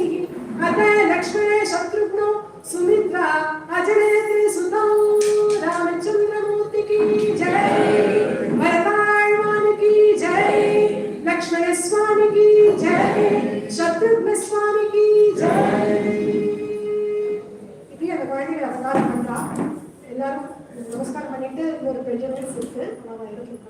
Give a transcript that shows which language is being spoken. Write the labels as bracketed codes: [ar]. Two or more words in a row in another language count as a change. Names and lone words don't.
[sa] अत लक्ष्मण शत्रुघ्नो सुमित्रा अजनयते सुतौ [hi] रामचंद्रमूर्ति की जय, भरताळवान की जय, लक्ष्मण स्वामी की जय, शत्रुघ्न स्वामी की जय. [ta] இப்படி அந்த குழந்தைகளை அவதாரம் பண்றா. எல்லாரும் நமஸ்காரம் பண்ணிட்டு ஒரு ப்ரெஜென்டேஷன் இருக்கு, நம்ம எடுத்து